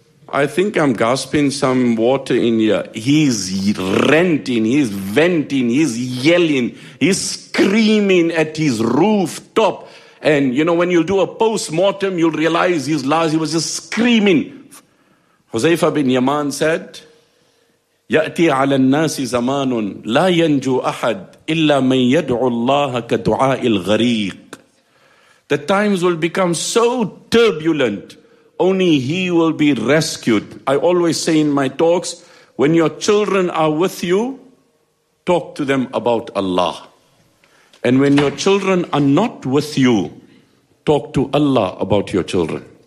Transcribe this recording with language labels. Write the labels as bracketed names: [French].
[English] I think I'm gasping some water in here. He's ranting, he's venting, he's yelling, he's screaming at his rooftop. And you know, when you'll do a post-mortem, you'll realize his last, he was just screaming. Huzaifa bin Yaman said, [Arabic] يأتي على الناس زمان لا ينجو أحد إلا من يدعو الله كدعاء الغريق. [English] The times will become so turbulent, only he will be rescued. I always say in my talks, when your children are with you, talk to them about Allah. And when your children are not with you, talk to Allah about your children.